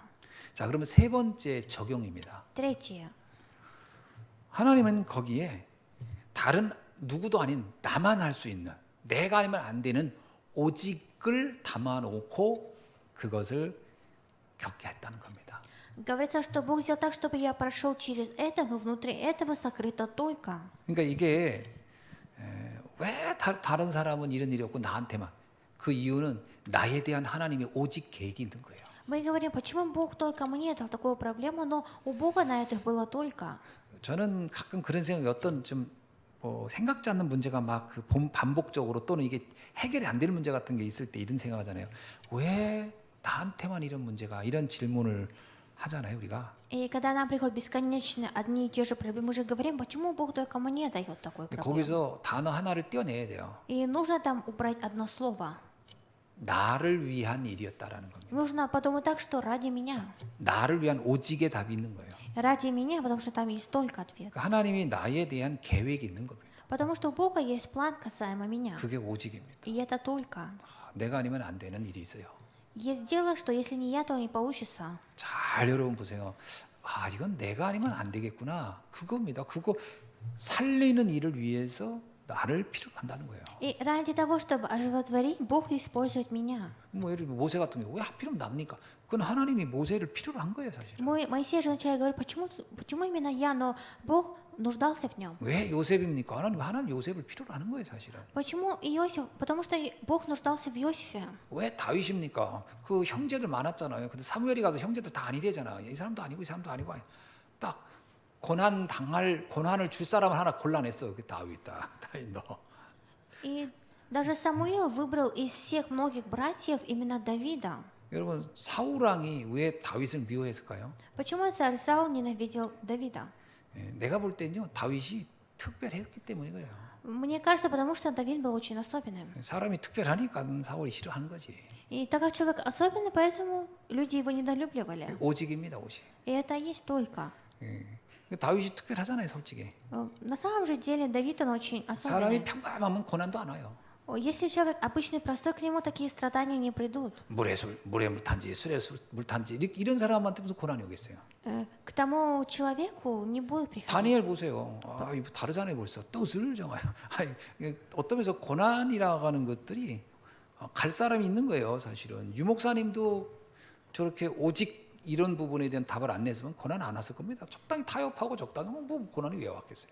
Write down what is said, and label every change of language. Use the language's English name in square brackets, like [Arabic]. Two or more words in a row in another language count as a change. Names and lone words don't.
[Korean] 자, 그러면 세 번째 적용입니다. [Russian] Третье. [Korean] 하나님은 거기에 다른 누구도 아닌 나만 할 수 있는, 내가 아니면 안 되는 오직을 담아놓고 그것을 겪게 했다는 겁니다. [Russian] Говорится, что Бог сделал так, чтобы я прошел через это, но внутри этого сокрыто только. [Korean] 그러니까 이게 왜 다른 사람은 이런 일이 없고 나한테만, 그 이유는 나에 대한 하나님의 오직 계획이 있는 거예요. [Russian] Мы говорим, почему Бог только мне дал такую проблему, но у Бога на это было только. [Korean] 저는 가끔 그런 생각이, 어떤 좀 생각지 않는 문제가 막 그 반복적으로, 또는 이게 해결이 안 되는 문제 같은 게 있을 때 이런 생각하잖아요. 왜 나한테만 이런 문제가, 이런 질문을 하잖아요, 우리가. [Russian] И когда нам приходят бесконечно одни и те же проблемы, мы же говорим, почему Бог только мне дает такую проблему. [Korean] 거기서 단어 하나를 떼어내야 돼요. [Russian] И нужно там убрать одно слово. [Korean] 나를 위한 일이었다라는 겁니다. [Russian] Нужно подумать так, что ради меня. [Korean] 나를 위한 오직의 답이 있는 거예요. [Russian] Ради меня, потому что там есть только ответ. [Korean] 그러니까 하나님이 나에 대한 계획이 있는 겁니다. [Russian] Потому что у Бога есть план касаемо меня. [Korean] 그게 오직입니다. [Russian] И это только. [Korean] 내가 아니면 안 되는 일이 있어요. [Russian] Есть дело, что если не я, то не получится. [Korean] 잘 여러분 보세요. 아, 이건 내가 아니면 안 되겠구나. 그겁니다. 그거 살리는 일을 위해서 나를 필요로 한다는 거예요. [Russian] И ради того, чтобы оживотворить, Бог использует меня. [Korean] 뭐 예를 들면 모세 같은 경우 왜 하필이면 납니까? 그건 하나님이 모세를 필요로 한 거예요, 사실. [Russian] Моисей же вначале говорит, почему именно я, но Бог нуждался в нем. [Korean] 왜 요셉입니까? 하나님 요셉을 필요로 하는 거예요, 사실은. [Russian] Почему Иосиф? Потому что Бог нуждался в Иосифе. [Korean] 왜 다윗입니까? 그 형제들 많았잖아요. 근데 사무엘이 가서 형제들 다 아니래잖아. 이 사람도 아니고 이 사람도 아니고, 딱 고난을 줄 사람을 하나 골라냈어. 그 다윗 너. [Russian] И даже Самуил выбрал из всех многих братьев именно Давида. [Korean] 여러분, 사울 왕이 왜 다윗을 미워했을까요? [Russian] Почему царь Саул ненавидел Давида? [Korean] 내가 볼 때는요, 다윗이 특별했기 때문에 그래요. [Russian] Мне кажется, потому что Давид был очень особенным. [Korean] 사람이 특별하니까 사울이 싫어하는 거지. [Russian] И так как человек особенный, поэтому люди его недолюбливали. [Korean] 오직입니다, 오직. [Russian] И это есть только. [Korean] 다윗이 특별하잖아요, 솔직히. [Russian] На самом же деле Давид, он очень [Korean] 사람이 [Russian] особенный. [Korean] 평범하면 고난도 안 와요. [Russian] Если человек обычный, простой, к нему такие страдания не придут. [Korean] 물에 물 탄지, 술에 물 탄지, 이런 사람한테 무슨 고난이 오겠어요? [Russian] К тому человеку не будет приходить. [Korean] 다니엘 보세요. 아, 이거 다르잖아요, 벌써. 뜻을 정하요. 아니, 어떤 면에서 고난이라고 하는 것들이 갈 사람이 있는 거예요, 사실은. 유 목사님도 저렇게 오직 이런 부분에 대한 답을 안 냈으면 고난 안 왔을 겁니다. 적당히 타협하고 적당히 뭐 고난이 왜 왔겠어요?